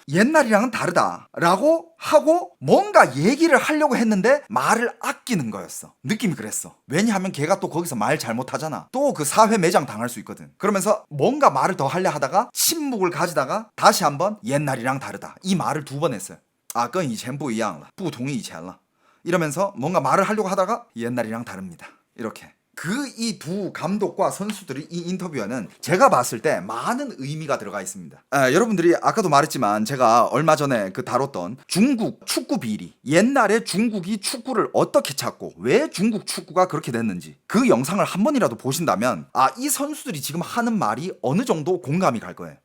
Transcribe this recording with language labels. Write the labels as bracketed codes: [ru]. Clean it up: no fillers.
[ko] 옛날이랑은 다르다라고 하고 뭔가 얘기를 하려고 했는데 말을 아끼는 거였어. 느낌이 그랬어. 왜냐하면 걔가 또 거기서 말 잘못하잖아. 또 그 사회 매장 당할 수 있거든. 그러면서 뭔가 말을 더 하려 하다가 침묵을 가지다가 다시 한번 옛날이랑 다르다. 이 말을 두 번 했어요. [zh] 跟以前不一样了，不同以前了. [ko] 이러면서 뭔가 말을 하려고 하다가 옛날이랑 다릅니다. 이렇게. 이 두 감독과 선수들이 이 인터뷰에는 제가 봤을 때 많은 의미가 들어가 있습니다. 여러분들이 아까도 말했지만 제가 얼마 전에 다뤘던 중국 축구 비리, 옛날에 중국이 축구를 어떻게 찾고 왜 중국 축구가 그렇게 됐는지 그 영상을 한 번이라도 보신다면 이 선수들이 지금 하는 말이 어느 정도 공감이 갈 거예요.